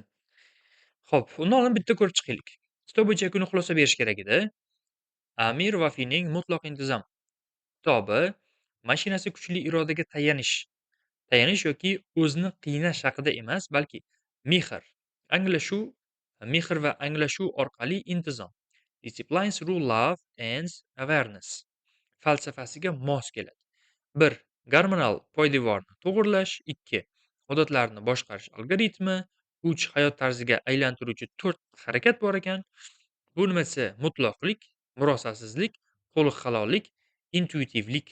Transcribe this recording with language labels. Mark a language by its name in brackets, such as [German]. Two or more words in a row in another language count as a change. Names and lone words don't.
[Uzbek] Xo'p, undan oldin bitta ko'rib chiqaylik. Kitob bo'yicha yakuniy xulosa berish kerak edi. Amir Vafiyning Mutlaq intizom kitobi mashinasi kuchli irodaga tayanish yoki o'zni qiynash haqida emas, balki mehr, anglashuv, mehr va anglashuv orqali intizom, [English] discipline through love and awareness [Uzbek] falsafasiga mos keladi. 1. Gormonal poydevorni to'g'irlash. 2. Odatlarni boshqarish algoritmi. 3. Hayot tarziga aylantiruvchi 4 harakat bor ekan. Bu nima desa, mutlaqlik, murosasizlik, to'liq halollik, intuitivlik.